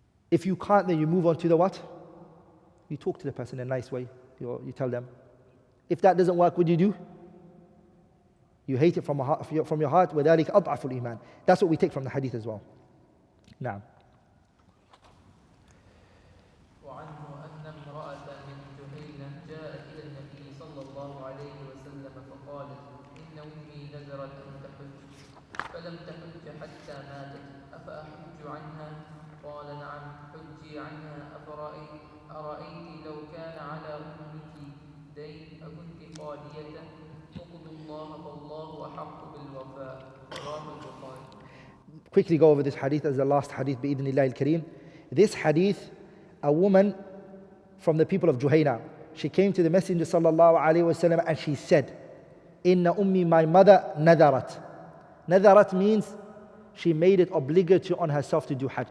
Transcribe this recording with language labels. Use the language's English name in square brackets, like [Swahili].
[English] If you can't, then you move on to the what? You talk to the person in a nice way. You tell them. If that doesn't work, what do? You hate it from your heart. [Arabic] وَذَلِكَ أَضْعَفُ الْإِيمَانِ. [English] That's what we take from the hadith as well. Now. [Arabic] وعنه أن امرأة من جهينة جاءت إلى النبي صلى الله عليه وسلم فقالت إن أمي نذرت أن تحج فلم تحج حتى ماتت أفأحج عنها؟ قال نعم حجي عنها أرأيت لو كان على أمك دين أكنت قاضية اقضوا الله فالله أحق بالوفاء رواه البخاري. [English] Quickly go over this hadith as the last hadith [Arabic] بإذن الله الكريم. [English] This hadith, a woman from the people of Juhayna, she came to the Messenger sallallahu alaihi wasallam and she said, [Arabic] Inna ummi, [English] my mother, nadarat. Nadarat means she made it obligatory on herself to do Hajj.